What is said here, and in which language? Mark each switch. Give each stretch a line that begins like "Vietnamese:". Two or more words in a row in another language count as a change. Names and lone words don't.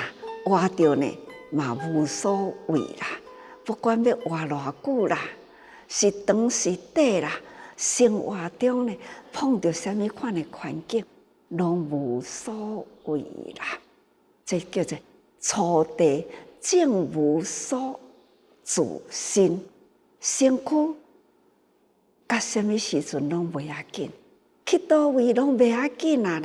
Min Nan Chinese: 活着呢嘛无所谓啦，不管要活偌久啦，是长是短啦，生活中呢碰到什么款的环境，拢无所谓啦。这叫做初地正无所自心，身躯甲什么时阵拢袂要紧，去倒位拢袂要紧啦。